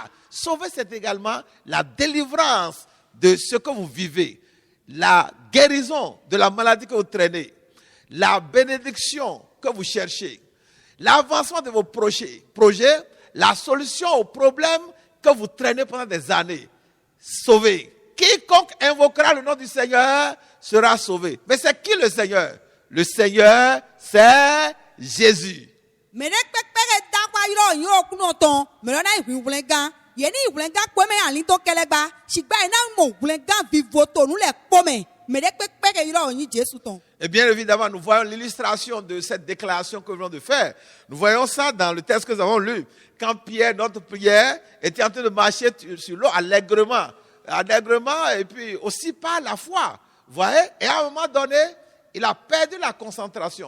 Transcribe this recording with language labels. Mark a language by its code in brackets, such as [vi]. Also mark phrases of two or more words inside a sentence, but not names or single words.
[fr] Sauvé, c'est également la délivrance de ce que vous vivez, la guérison de la maladie que vous traînez, la bénédiction que vous cherchez, l'avancement de vos projets, la solution aux problèmes que vous traînez pendant des années. Sauvé. Quiconque invoquera le nom du Seigneur sera sauvé. Mais c'est qui le Seigneur? Le Seigneur, c'est Jésus. [fon] Me de kpekpe ke dakpa yɔrɔ yin o kuno tɔn me lɔ na ihuiwlɛ gan. Ye ni ihuiwlɛ gan kpɔ me ali to kɛlɛ gba. Sigba ye na mo ihuiwlɛ gan vivo to nu le kpɔ me. Me de kpekpe ke yɔrɔ yin Jesu tɔn. [fr] Et bien évidemment, nous voyons l'illustration de cette déclaration que nous venons de faire. Nous voyons ça dans le texte que nous avons lu. Quand Pierre, notre prière, était en train de marcher sur l'eau allègrement, et puis aussi par la foi. Vous voyez? Et à un moment donné, il a perdu la concentration.